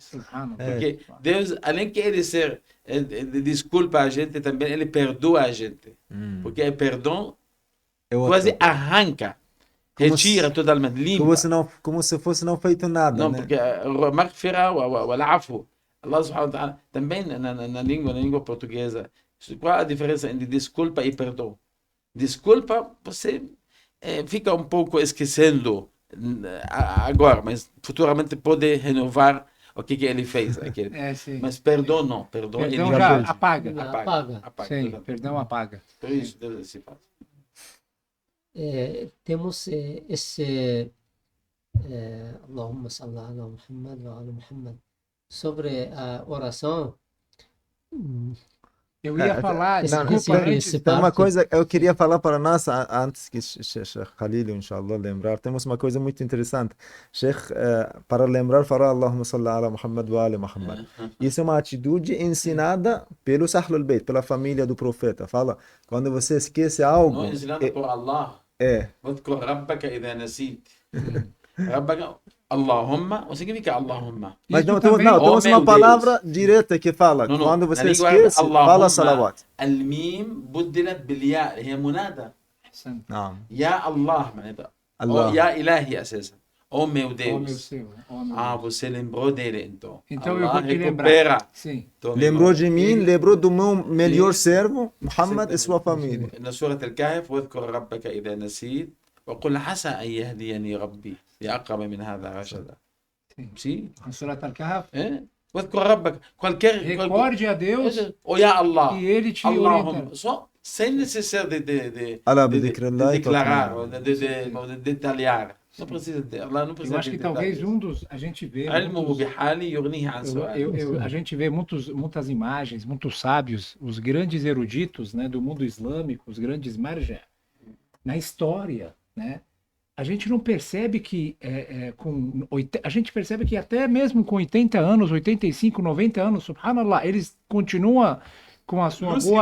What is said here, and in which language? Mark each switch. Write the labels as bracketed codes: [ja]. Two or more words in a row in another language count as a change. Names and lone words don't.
[ar] Subhanallah. [pt] Porque Deus, além que ele ser, desculpa a gente, também ele perdoa a gente. Porque o perdão É outra. quase arranca Retira totalmente, limpa. como se fosse não feito nada, Não, né? porque a [ar] مغفرة أو العفو الله سبحانه وتعالى, [pt] também na língua portuguesa, qual a diferença entre desculpa e perdão? Desculpa, você fica um pouco esquecendo agora, mas futuramente pode renovar o que ele fez. Sim. Mas perdão não, perdão ele Perdão já já fez. apaga. apaga Sim, totalmente. perdão apaga. Por isso deve se faz. [ar] Temos اللهم صل على محمد وعلى محمد. [pt] Sobre a oração, Eu ia falar, não, desculpa, tem- antes, tem uma parte. coisa eu queria falar para nós antes que Sheikh Khalil, inshallah, lembrar. Temos uma coisa muito interessante. [ar] Sheikh, [pt] para lembrar, fará [ar] اللهم صل على محمد وآل محمد. [pt] Isso é uma atitude ensinada pelo Ahlul Bayt, pela família do profeta. Fala, quando você esquece algo, Não ensinado por Allah. [ar] واذكر ربك إذا نسيت. ربك Allahumma, [pt] o que significa Allahumma? mas Isso não, também- temos Oh, meu uma palavra Deus. direta que fala, Não, não. quando Na você língua esquece, fala Allahumma, salawat. [ar] الميم بدلت بالياء هي منادى. [pt] Santo. Não. [ar] يا الله معناتها. Allah. Ou يا إلهي أساسا. [pt] Oh meu Ó, meu Deus. Senhor, ó, meu Ah, Deus. você lembrou dele então. Então eu Allah vou te lembrar. recupera. Sim. tua Lembrou memória. de mim, Ele- lembrou do meu melhor Isso. servo, Muhammad e sua família. [ar] إن سورة الكهف واذكر ربك إذا نسيت وقل عسى أن يهديني ربي لأقرب من هذا رشدا. [pt] Sim. A Surat Al-Kahf. [ar] واذكر ربك. [pt] Qualquer. Recorde a Deus [ar] Ou يا الله. [pt] e ele te Allahumma. orienta. Só sem necessidade de Alá, de bidikrillah, declarar, tatma'in. ou de detalhar. Não precisa de. Allah não Eu precisa acho de que talvez detalhes. a gente vê [ar] علمه [pt] muitos- [ar] بحالي يغنيه عن سؤال. [pt] a gente vê muitas imagens, muitos sábios, os grandes eruditos, né, do mundo islâmico, os grandes marja, na história, né? A gente não percebe que a gente percebe que até mesmo com 80 anos, 85, 90 anos, subhanallah, eles continuam com a sua boa